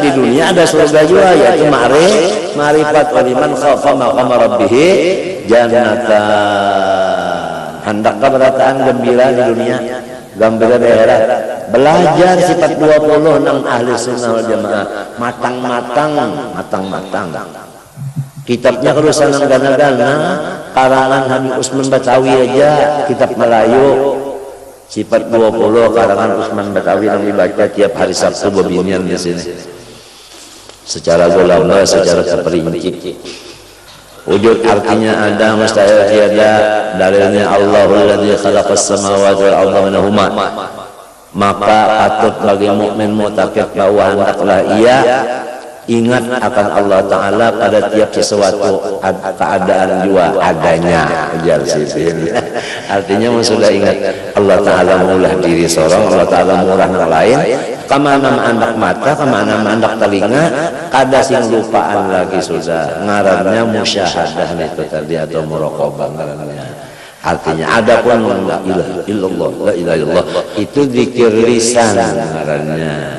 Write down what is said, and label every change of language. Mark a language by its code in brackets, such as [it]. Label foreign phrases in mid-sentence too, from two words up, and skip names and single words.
[id] Di dunia ada surga juga, yaitu ma'rifat [ar] ولمن خاف مقام ربه جنتان. [bjn] Hendakkah berataan gembira di dunia, gembira di akhirat. Belajar sifat 20 nang [ar] أهل السنة والجماعة, [bjn] matang-matang. Kitabnya kalau sanang gana-gana, karangan Habib Usman Batawi aja, kitab Melayu. [id] Sifat 20 karangan Usman Batawi yang dibaca tiap hari Sabtu bebinian di sini. Secara global, secara terperinci. Wujud artinya ada, mustahil tiada. [ar] Dalilnya الله الذي خلق السماوات والأرض منهما. [id] Maka patut bagi mukmin mutakib bahwa hendaklah ia ingat akan Allah Ta'ala pada tiap sesuatu keadaan juga adanya ajar sipin. [bjn] Artinya sudah ingat Allah Ta'ala mengulah diri seorang, Allah Ta'ala murah yang lain, kemana mandak mata, kemana mandak telinga, kada sing lupaan lagi sudah. Ngarannya musyahadah itu tadi atau muraqabah ngarannya. Artinya adapun [ar] لا إله إلا الله [bjn] itu zikir lisan ngarannya.